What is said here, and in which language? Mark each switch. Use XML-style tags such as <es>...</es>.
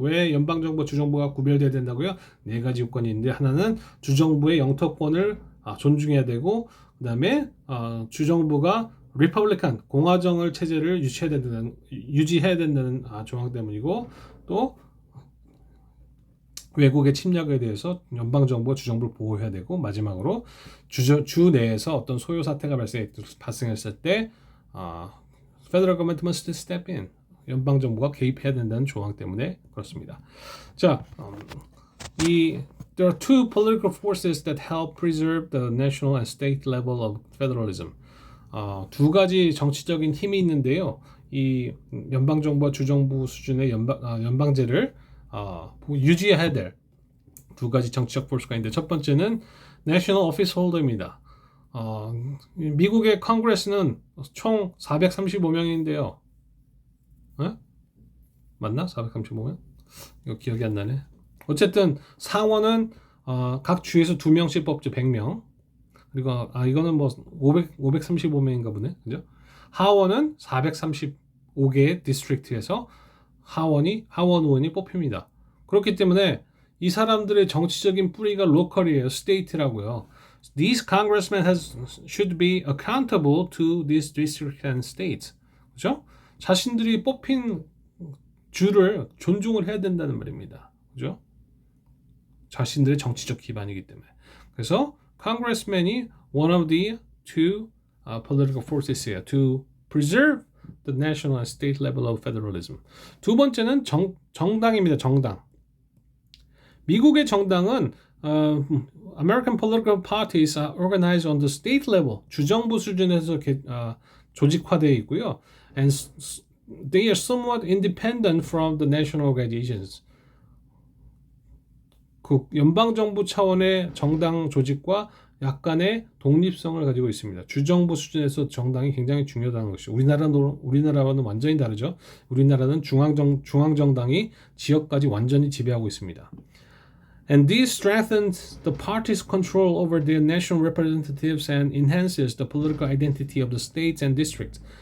<ko>왜 연방정부와 주정부가 구별돼야 된다고요? 네 가지 요건이 있는데 하나는 주정부의 영토권을 존중해야 되고 그 다음에 주정부가 리퍼블리칸 공화정을 체제를 유지해야 된다는 조항 때문이고 또 외국의 침략에 대해서 연방정부와 주정부를 보호해야 되고 마지막으로 주 내에서 어떤 소요 사태가 발생했을 때</ko> <en>Federal government must step in.</en> <ko>연방 정부가 개입해야 된다는 조항 때문에 그렇습니다. 자,</ko> <en>there are two political forces that help preserve the national and state level of federalism.</en> <ko>두 가지 정치적인 힘이 있는데요. 이 연방 정부와 주정부 수준의 연방제를 유지해야 될 두 가지 정치적 포스가 있는데 첫 번째는 National Office Holder입니다. 미국의 컨그레스는 총 435명인데요. 맞나? 435명? 이거 기억이 안 나네. 어쨌든 상원은 각 주에서 2명씩 뽑죠. 100명. 그리고 이거는 뭐 535명인가 보네. 그죠? 하원은 435개의 디스트릭트에서 하원 의원이 뽑힙니다. 그렇기 때문에 이 사람들의 정치적인 뿌리가 로컬이에요. 스테이트라고요.</ko> <en>These congressmen should be accountable to these districts and states.</en> <ko>그죠? 자신들이 뽑힌 주를 존중을 해야 된다는 말입니다. 그죠? 자신들의 정치적 기반이기 때문에. 그래서</ko> <en>congressman이 one of the two political forces예요. To preserve the national and state level of federalism.</en> <ko>두 번째는 정당입니다. 정당. 미국의 정당은</ko> <en>American political parties are organized on the state level.</en> <ko>주정부 수준에서 조직화되어 있고요.</ko> <en>And they are somewhat independent from the national organizations.</en> <ko>그 연방 정부 차원의 정당 조직과 약간의 독립성을 가지고 있습니다. 주정부 수준에서 정당이 굉장히 중요하다는 것이죠. 우리나라와는 완전히 다르죠. 우리나라는 중앙 정당이 지역까지 완전히 지배하고 있습니다.</ko> <en>And this strengthens the party's control over their national representatives and enhances the political identity of the states and districts.</en>